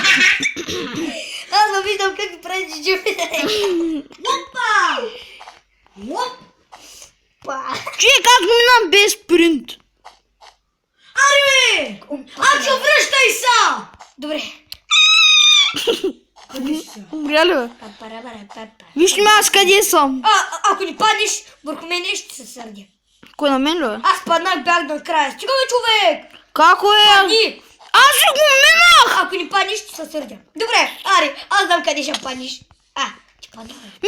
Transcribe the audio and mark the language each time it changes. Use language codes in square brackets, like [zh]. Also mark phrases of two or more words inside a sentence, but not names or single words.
[bg] Аз ме виждам как правиш джуми. Опа! Оп! Човек, аз го минам без спринт. Аре! Ачо, връщай са! Добре. Къде си са? Умря ли, бе? Па-па-ра-па-ра-па-па. Вижте ме аз къде съм. Ако ни паднеш върху мене, ще се сърдя. Кой на мен ли, бе? Аз паднах, бях до края. Стига бе, човек! Како е? Падни! Аз си го минах. Ако ни паднеш, ще се сърдя. Добре, аре, аз знам къде ще паднеш. Ти падна, бе.